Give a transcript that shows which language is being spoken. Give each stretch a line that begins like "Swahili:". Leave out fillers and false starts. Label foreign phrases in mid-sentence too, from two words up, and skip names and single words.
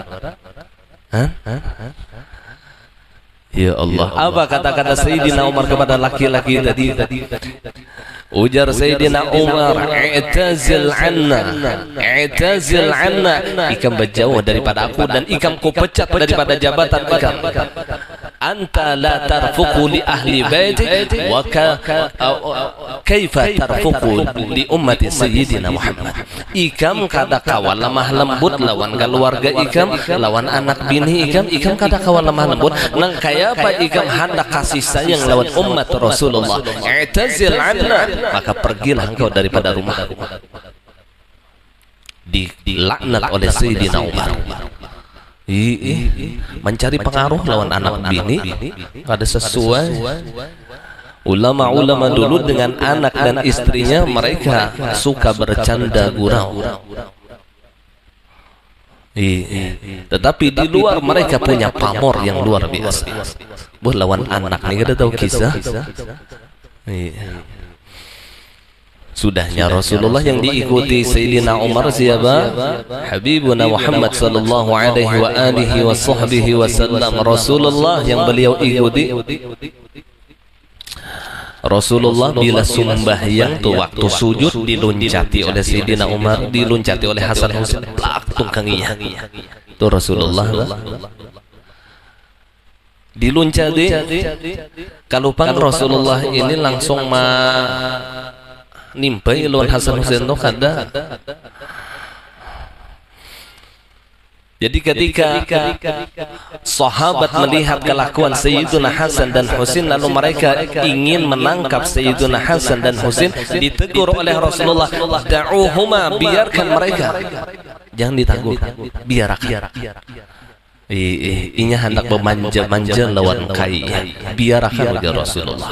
Banjar: Ya Allah, apa kata-kata Sayyidina Umar kepada laki-laki tadi? Ujar Sayyidina Umar,
Arabic: اعتزل عنا,
Banjar: ikam berjauh daripada aku dan ikam ku pecat daripada jabatan ikam.
Arabic: أنت لا ترفق لأهل بيتك وكيف ترفق لأمة سيدنا محمد.
Banjar: Ikam kada kawal lemah lembut lawan keluarga ikam, lawan anak bini ikam kada kawal lemah lembut. Nang kaya apa ikam hendak kasih sayang lawan umat Rasulullah.
Arabic: اعتزل عنا,
Banjar: maka pergilah engkau daripada rumah. Dilaknat oleh Sayyidina Umar. Mencari pengaruh lawan anak bini kada sesuai.
Indonesian: Ulama-ulama dulu dengan anak dan istrinya mereka suka bercanda gurau. Tetapi di luar mereka punya pamor yang luar biasa.
Banjar: Lawan anak nih, kita tahu kisah. Sudahnya Rasulullah yang diikuti Sayyidina Umar siapa?
Arabic: حبيبنا محمد صلى الله عليه وعلى آله وصحبه وسلم.
Banjar: Rasulullah yang beliau ikuti. Rasulullah bila sembahyang tuh waktu sujud diluncati oleh Sayyidina Umar, diluncati oleh Hasan Husain, plak tungkanginya. Itu Rasulullah diluncati. Kalau pang Rasulullah ini langsung nimpai lawan Hasan Husain tuh kada.
Indonesian: Jadi ketika sahabat melihat kelakuan Sayyiduna Hasan dan Husain, lalu mereka ingin menangkap Sayyiduna Hasan dan Husain, ditegur oleh Rasulullah, da'uhuma, biarkan mereka, jangan ditangguh, biarkan.
Banjar: Inya hendak memanja-manja lawan kai, biarkan oleh Rasulullah.